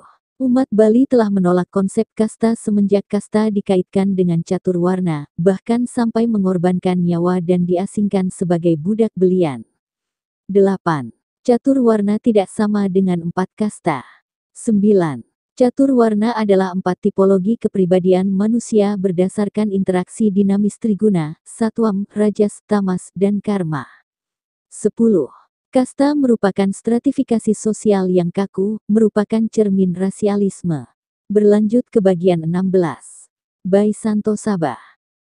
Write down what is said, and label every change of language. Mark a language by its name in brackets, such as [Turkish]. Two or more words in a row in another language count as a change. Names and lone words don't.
[Indonesian] Umat Bali telah menolak konsep kasta semenjak kasta dikaitkan dengan catur warna, bahkan sampai mengorbankan nyawa dan diasingkan sebagai budak belian. 8. Catur warna tidak sama dengan 4 kasta. 9. Catur warna adalah 4 tipologi kepribadian manusia berdasarkan interaksi dinamis triguna, satwam, rajas, tamas, dan karma. 10. Kasta merupakan stratifikasi sosial yang kaku, merupakan cermin rasialisme. Berlanjut ke bagian 16. By Santo Sabah.